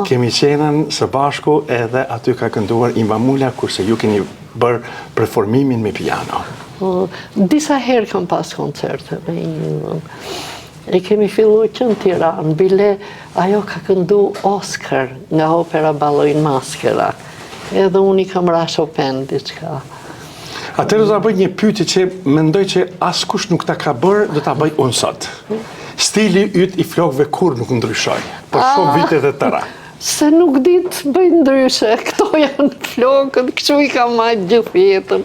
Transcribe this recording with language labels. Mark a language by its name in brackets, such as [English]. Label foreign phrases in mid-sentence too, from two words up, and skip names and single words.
[Albanian] kemi qenën së bashku edhe aty ka kënduar Invamula, kurse ju keni bërë performimin me piano. Disa herë kam pas koncerte me Invën. E kemi fillu që në Tiranë, bile ajo ka këndu Oscar nga opera Ballo in Maskera. Edhe unë i kam ra Chopin diçka. Atëherë do ta bëj një pyetje që mendoj që askush nuk ta ka bërë, do ta bëj unë sot. Stili yt i flokëve kur nuk ndryshoi, për shumë vite të tëra. Se nuk di të bëj ndryshe, këto janë flokët, kështu i kam marrë gjithë jetën.